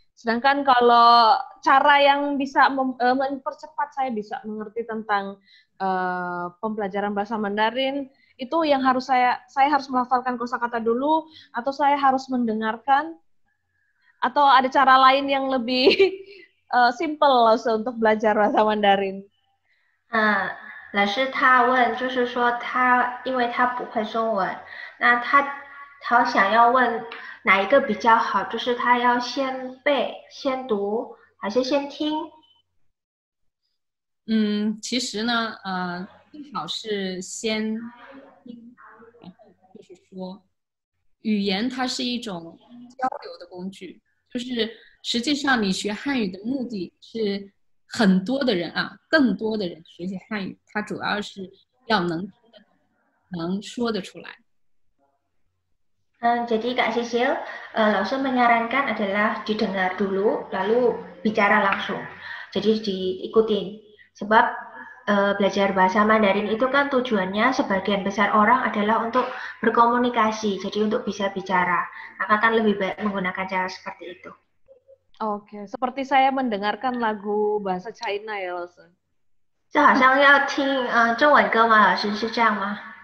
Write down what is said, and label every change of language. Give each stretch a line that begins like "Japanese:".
Indonesian: Sedangkan kalau cara yang bisa mempercepat saya bisa mengerti tentang pembelajaran bahasa Mandarin itu yang harus saya harus melafalkan kosakata dulu atau saya harus mendengarkan atau ada cara lain yang lebih simple untuk belajar bahasa Mandarin.
Chinese: 老师他问，就是说因为他不会中文，那他想要问哪一个比较好，就是他要先背、先读，还是先听？其实呢，最好是先听，然后就是说，语言它是一种交流的工具，就是实际上你学汉语的目的是很多的人更多的人学习汉语，它主要是要能说得出来。
Indonesian: Jadi Kak Sisil, langsung menyarankan adalah didengar dulu, lalu bicara langsung. Jadi diikutin. Sebab belajar bahasa Mandarin itu kan tujuannya sebagian besar orang adalah untuk berkomunikasi, jadi untuk bisa bicara. Maka kan lebih baik menggunakan cara seperti itu. Oke, seperti saya mendengarkan lagu bahasa China ya, Lause.
Chinese: 这好像要听中文歌吗？老师是这样吗？